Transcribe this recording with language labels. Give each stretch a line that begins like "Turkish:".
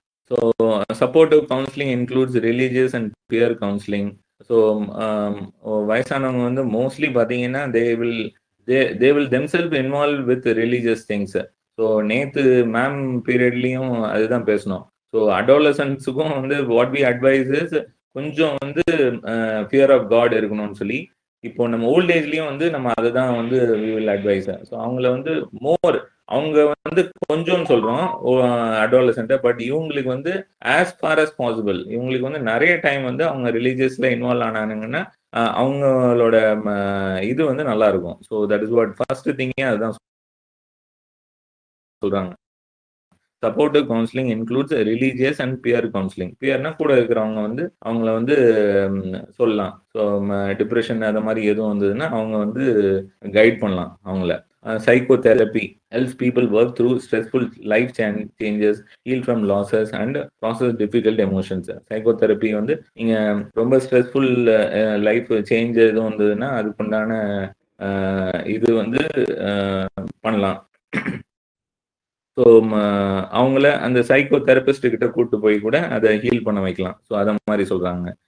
English: So supportive counseling includes religious and peer counseling. So
Tamil: வயசானவங்க வந்து mostly பார்த்தீங்கன்னா
English: they will themselves involve with religious things.
Tamil: So நேற்று ma'am பீரியட்லேயும் அதுதான் பேசணும். So அடாலசன்ஸுக்கும் வந்து வாட் வி அட்வைசஸ் கொஞ்சம் வந்து ஃபியர் ஆஃப் காட் இருக்கணும்னு சொல்லி, இப்போ நம்ம ஓல்ட் ஏஜ்லேயும் வந்து நம்ம அதை தான் வந்து வி வில் அட்வைஸ். ஸோ அவங்கள வந்து மோர் அவங்க வந்து கொஞ்சம் சொல்றோம் அடாலசன்ட்டை, பட் இவங்களுக்கு வந்து ஆஸ் ஃபார் அஸ் பாசிபிள் இவங்களுக்கு வந்து நிறைய டைம் வந்து அவங்க ரிலீஜியஸ்ல இன்வால்வ் ஆனானுங்கன்னா அவங்களோட இது வந்து நல்லா இருக்கும். So that is what first திங்கே அதுதான் சொல்றாங்க.
English: Supportive counselling includes religious and peer counselling.
Tamil: பியர்னா கூட இருக்கிறவங்க வந்து அவங்கள வந்து சொல்லலாம். ஸோ டிப்ரெஷன் அது மாதிரி எதுவும் வந்ததுன்னா அவங்க வந்து கைட் பண்ணலாம் அவங்கள.
English: Psychotherapy helps people work through stressful life changes, heal from losses and process difficult emotions.
Tamil: Psychotherapy வந்து நீங்க ரொம்ப ஸ்ட்ரெஸ்ஃபுல் லைஃப் சேஞ்ச் எதுவும் வந்ததுன்னா அதுக்குண்டான இது வந்து பண்ணலாம். ஸோ அவங்கள அந்த சைக்கோ தெரபிஸ்ட் கிட்ட கூப்பிட்டு போய் கூட அதை ஹீல் பண்ண வைக்கலாம். ஸோ அதை மாதிரி சொல்றாங்க.